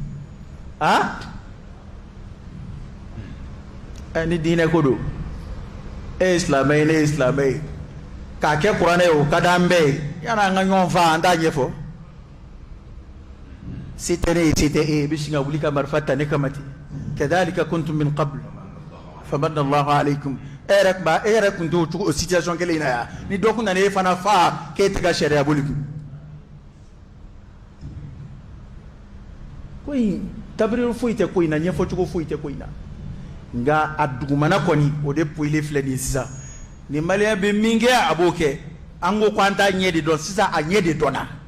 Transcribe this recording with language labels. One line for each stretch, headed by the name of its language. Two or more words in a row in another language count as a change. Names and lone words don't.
Bambara: ni diinɛ ko don e ye silamɛ ye ne ye silamɛ ye k'a kɛ kuranɛ ye o ka d'an bɛɛ ye yan'an ka ɲɔgɔn faa an t'a ɲɛfɔ se tɛ ne ye se tɛ e ye i bɛ sin ka wuli ka marifa ta ne kama ten
Arabic: كذلك كنتم من قبل فمن الله عليكم
Bambara: e yɛrɛ tun t'o cogo o situation kelen in na yan ni dɔ kun nana e fana faa k'e tɛ ka sariya boli kun ko in tabiri foyi tɛ ko in na ɲɛfɔ cogo foyi tɛ ko in na nka a dugumana kɔni o de poyilen filɛ nin ye sisan ni maliyɛn bɛ min kɛ a b'o kɛ an ko k'an t'a ɲɛ de dɔn sisan a ɲɛ de dɔnna